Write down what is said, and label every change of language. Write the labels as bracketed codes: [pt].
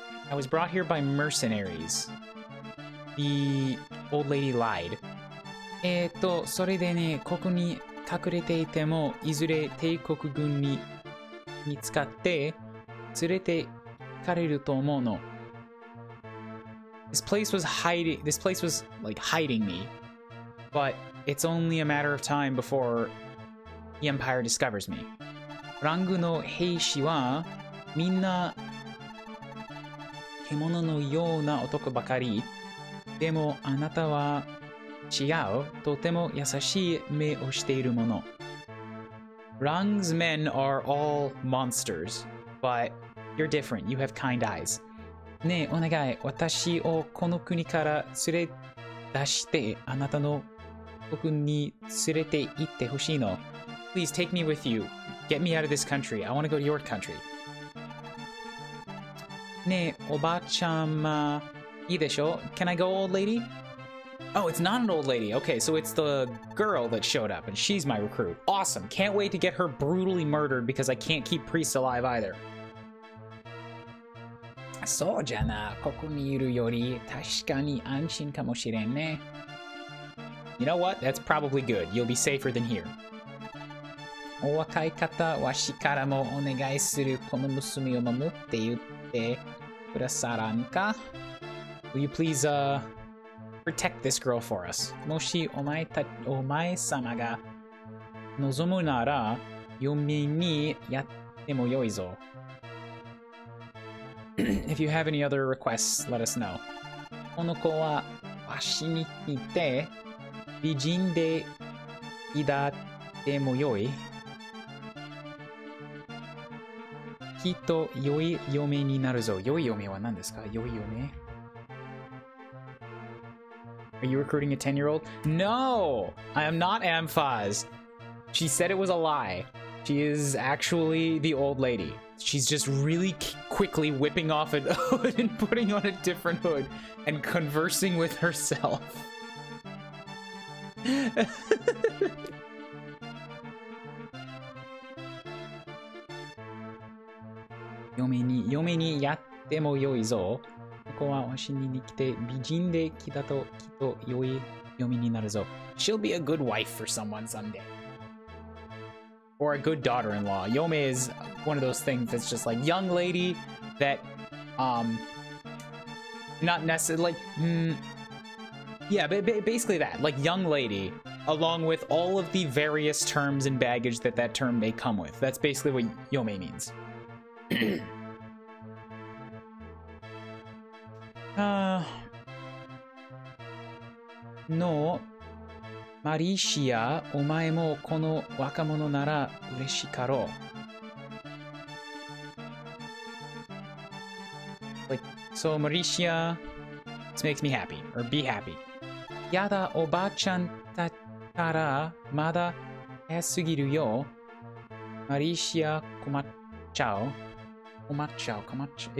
[en] I was brought here by mercenaries. The old lady lied. [ja] それでね、ここに隠れていても、いずれ帝国軍に見つかって連れて行かれると思うの。 [en] This place was like hiding me, but it's only a matter of time before the Empire discovers me. [ja] ラングの兵士はみんな獣のような男ばかり。でもあなたは違う。とても優しい目をしているもの。 [en] Rang's men are all monsters, but you're different. You have kind eyes. [ja] ねえ、お願い。私をこの国から連れ出して、あなたの国に連れて行ってほしいの。 [en] Please take me with you. Get me out of this country. I want to go to your country. [ja] ねえ、おばあちゃま、いいでしょ? [en] Can I go, old lady? Oh, it's not an old lady. Okay, so it's the girl that showed up, and she's my recruit. Awesome. Can't wait to get her brutally murdered because I can't keep priests alive either. [ja] そうじゃな。ここにいるより確かに安心かもしれんね。 [en] You know what? That's probably good. You'll be safer than here. [ja] お若い方、わしからもお願いする。この娘を守って言ってくださらんか? [en] Will you please, protect this girl for us? [ja] もしお前様が望むなら、嫁にやってもよいぞ。 [en] If you have any other requests, let us know. [ja] この子はわしに似て美人でいだってもよい。きっと良い嫁になるぞ。良い嫁は何ですか？良い嫁？ [en] Are you recruiting a 10-year-old? No! I am not Amphaz. She said it was a lie. She is actually the old lady. She's just really quickly whipping off a hood and putting on a different hood and conversing with herself. [ja] 嫁にやってもよいぞ。ここはわしに来て美人で来たときっと良い嫁になるぞ。 [en] She'll be a good wife for someone someday. Or a good daughter-in-law. Yome is one of those things that's just like young lady that, not necessarily like, yeah, basically that, like young lady, along with all of the various terms and baggage that term may come with. That's basically what Yome means. [ja] No, Mauricia, お前もこの若者なら嬉しかろう。 [en] Like, so Mauricia, this makes me happy, or be happy. [ja] やだ、おばあちゃんだったらまだ早すぎるよ。 Mauricia, 困っちゃう。困っちゃう、困っちゃう。